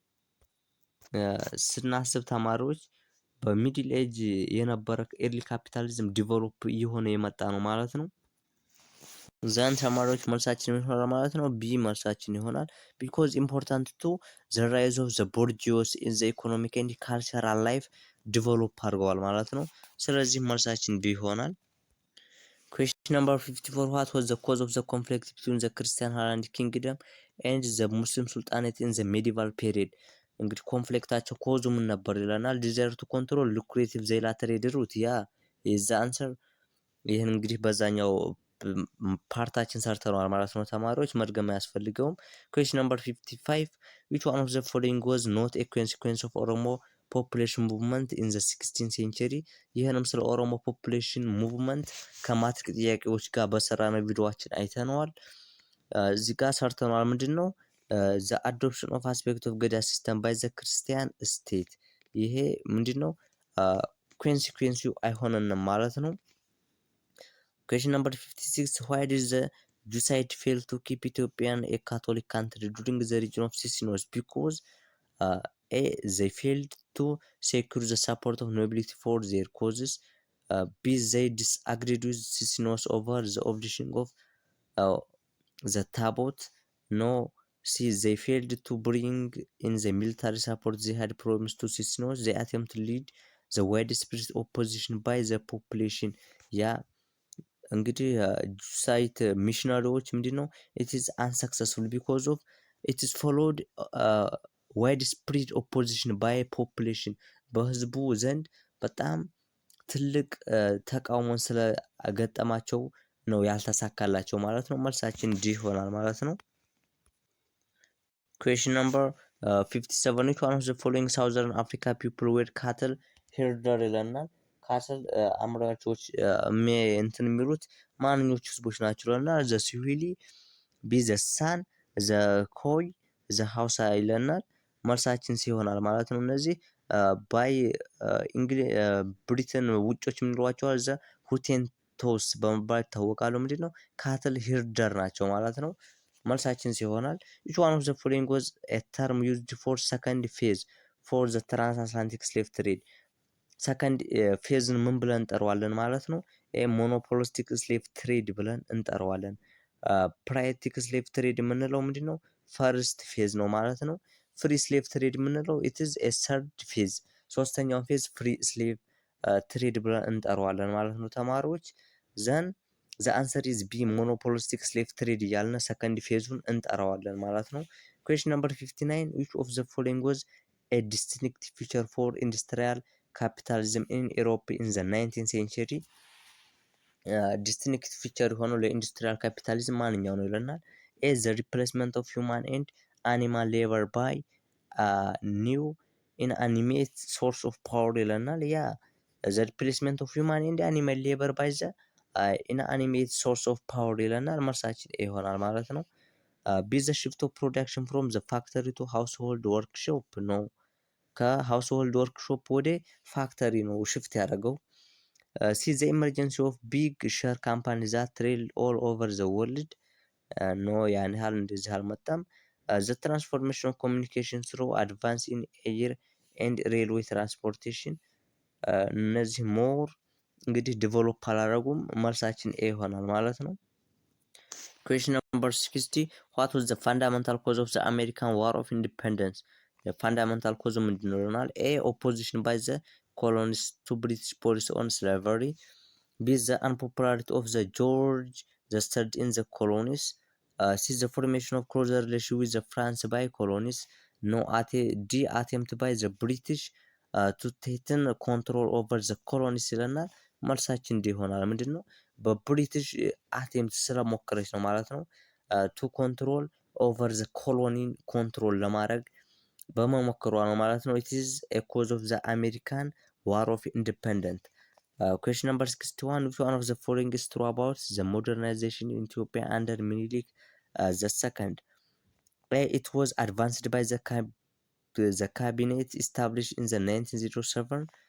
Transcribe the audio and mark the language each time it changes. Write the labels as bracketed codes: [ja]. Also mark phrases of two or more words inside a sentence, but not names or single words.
[am] ስናስብ ተማሪዎች [en] Middle Age [am] የነበረ [en] early capitalism develop [am] እየሆነ የመጣ ነው ማለት ነው። ዛን ተማሪዎች መልሳችን ይሆናል ማለት ነው። ቢ መልሳችን ይሆናል። [en] because important to the rise of the bourgeois in the economic and cultural life develop [am] አድርገዋል ማለት ነው። ስለዚህ መልሳችን ቢ ይሆናል። [en] question number 54 what was the cause of the conflict between the Christian Highland Kingdom and the Muslim Sultanate in the medieval period? [am] እንግዲህ ኮንፍሊክታቸው ኮዙ ምን ነበር ይለናል። [en] desire to control lucrative Zeila trade route [am] ያ የዛ አንሰር። ይህን እንግዲህ በዛኛው ፓርታችን ሰርተነዋል ማለት ነው ተማሪዎች መድገም አያስፈልገውም። [en] question number 55 which one of the following was not a consequence of Oromo population movement in the 16th century? [am] ይህንም ስለ [en] Oromo population movement [am] ከማትሪክ ጥያቄዎች ጋር በሰራነው ቪዲዮአችን አይተነዋል። እዚህ ጋር ሰርተነዋል። ምንድን ነው [en] the adoption of aspect of Gada system by the Christian state። [am] ይሄ ምንድን ነው ኮንሲኩዌንሱ አይሆነንም ማለት ነው። [en] question number 56 why did the Jesuit fail to keep Ethiopian a Catholic country during the region of Sicilos? because A they failed to secure the support of nobility for their causes, B they disagreed with Sicilos over the obligation of the Tabot, no C they failed to bring in the military support they had promised to Sicilos, they attempt to lead the widespread opposition by the population። [am] ያ እንግዲህ ጁሳይት ሚሽነሪዎች ምንድነው [en] it is unsuccessful because of it is followed widespread opposition by population [am] በህዝቡ ዘንድ በጣም ትልቅ ተቃውሞን ስለገጠማቸው ነው ያልተሳካላቸው ማለት ነው። መልሳችን ዲ ይሆናል ማለት ነው። [en] question number 57 which one of the following southern Africa people were cattle herder [am] ይለናል። ካትል አምራቾች እንትን የሚሉት ማንኞቹ ህዝቦች ናቸው ይለናል። [en] the Swahili፣ B the San፣ the Khoi፣ the Hausa [am] ይለናል። መልሳችን ሲሆናል ማለት ነው። እነዚህ ባይ ብሪትን ውጮች የምንሏቸዋል [en] the Hottentots [am] በመባል ይታወቃሉ። ምንድን ነው [en] cattle herder [am] ናቸው ማለት ነው። መልሳችን ሲሆናል [en] each one of the following was a term used for second phase for the transatlantic slave trade። second phase [am] ምን ብለን እንጠራዋለን ማለት ነው? [en] monopolistic slave trade [am] ብለን እንጠራዋለን። [en] privatic slave trade [am] የምንለው ምንድነው? [en] first phase [am] ነው ማለት ነው። [en] free slave trade [am] የምንለው [en] it is a third phase [am] ሶስተኛውን [en] phase free slave trade [am] ብለን እንጠራዋለን ማለት ነው ተማሪዎች። ዘን [en] the answer is B monopolistic slave trade [am] እያልን [en] second phase [am] እንጠራዋለን ማለት ነው። [en] question number 59 which of the following was a distinct feature for industrial capitalism in Europe in the 19th century? distinct feature [am] የሆነው ለኢንዱስትሪያል ካፒታሊዝም ማንኛው ነው ይለናል። [en] A the replacement of human and animal labor by new inanimate source of power [am] ይለናል። ያ [en] the replacement of human and animal labor by the inanimate source of power [am] ይለናል። መልሳችን ይሆናል ማለት ነው። [en] be the shift of production from the factory to household workshop [am] ነው። ከሃውስሆልድ ወርክሾፕ ወደ ፋክተሪ ነው ሽፍት ያደረገው። [en] see the emergency of big share companies that trail all over the world [am] ኖ ያን ያህል እንደዚህ አልመጣም። [en] the transformation of communication through advance in air and railway transportation [am] እነዚህ ሞር እንግዲህ ዲቨሎፕ አላደረጉም። መልሳችን ኤ ይሆናል ማለት ነው። [en] question number 60 what was the fundamental cause of the American War of Independence? [am] የፋንዳሜንታል ኮዝ ምንድነው ይሆናል። ኤ [en] opposition by the colonists to British policy on slavery. B the unpopularity of the George the third in the colonies. C the formation of closer relation with the France by colonies. No D attempt by the British to tighten control over the colonies [am] ይለናል። መልሳችን እንዲህ ይሆናል። ምንድነው በብሪቲሽ አቴምፕት ስለሞከረች ነው ማለት ነው። [en] ቱ ኮንትሮል ኦቨር ዘ ኮሎኒን ኮንትሮል ለማድረግ በመሞከሯ ነው ማለት ነው። it is a cause of the American War of Independence. Question number 61 which one of the following is true about the modernization in Ethiopia under Minilik the second? A it was advanced by the cabinet established in the 1907.